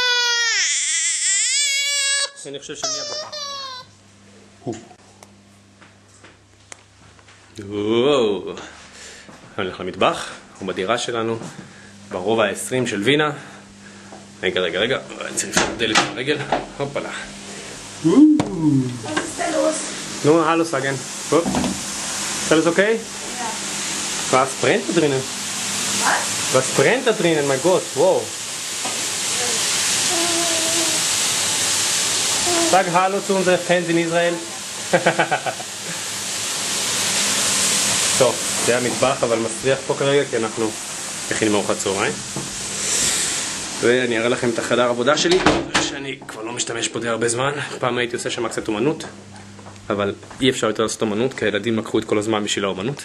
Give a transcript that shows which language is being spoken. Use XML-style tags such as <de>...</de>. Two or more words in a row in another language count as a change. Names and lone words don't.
<he>אני חושב שאני הבא. אני הולך למטבח, הוא בדירה שלנו, ברובע ה-20 של וינה. רגע, אני צריך לפתוח דלת עם הרגל. הופלה.</he> <de>Nun, hallo sagen. Gut. Ist alles okay? Ja. Was brennt da drinnen? Was? Was brennt da drinnen? Mein Gott, wow. Sag Hallo zu unseren Fans in Israel.</de> <he>טוב, זה המטבח, אבל מסריח פה כרגע, כי אנחנו מכינים ארוחת צהריים. ואני אראה לכם את החדר העבודה שלי, שאני כבר לא משתמש פה די הרבה זמן. פעם הייתי עושה שם קצת אומנות, אבל אי אפשר יותר לעשות אומנות, כי הילדים לקחו את כל הזמן בשביל האומנות.</he>